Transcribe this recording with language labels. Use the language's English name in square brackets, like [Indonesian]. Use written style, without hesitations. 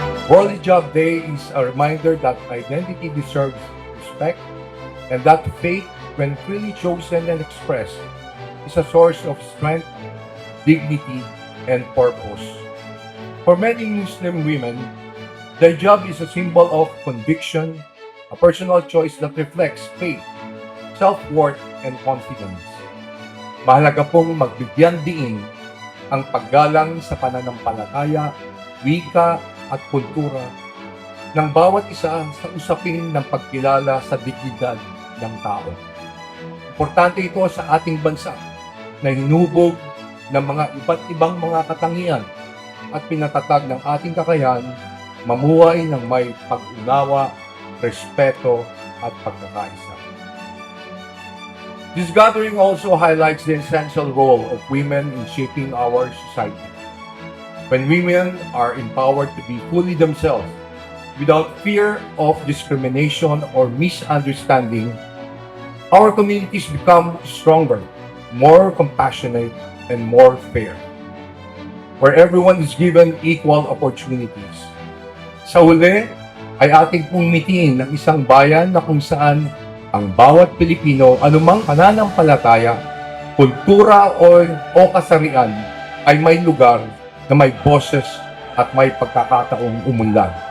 [English] World Job Day is a reminder that identity deserves respect and that faith, when freely chosen and expressed, is a source of strength, dignity, and purpose. For many Muslim women, their job is a symbol of conviction, a personal choice that reflects faith, self-worth, and confidence. [Filipino] Mahalaga pong magbigyan diin ang paggalang sa pananampalataya, wika, at kultura ng bawat isa sa usapin ng pagkilala sa dignidad ng tao. Importante ito sa ating bansa na hinubog ng mga iba't ibang mga katangian at pinatatag ng ating kakayahan mamuhay ng may pag-unawa, respeto, at pagkakaisa. [English] This gathering also highlights the essential role of women in shaping our society. When women are empowered to be fully themselves, without fear of discrimination or misunderstanding, our communities become stronger, more compassionate, and more fair, where everyone is given equal opportunities. [Filipino] Sa huli, ay ating pong mitiin ng isang bayan na kung saan ang bawat Pilipino, anumang pananampalataya, kultura o kasarian, ay may lugar na may boses at may pagkakataong umunlad.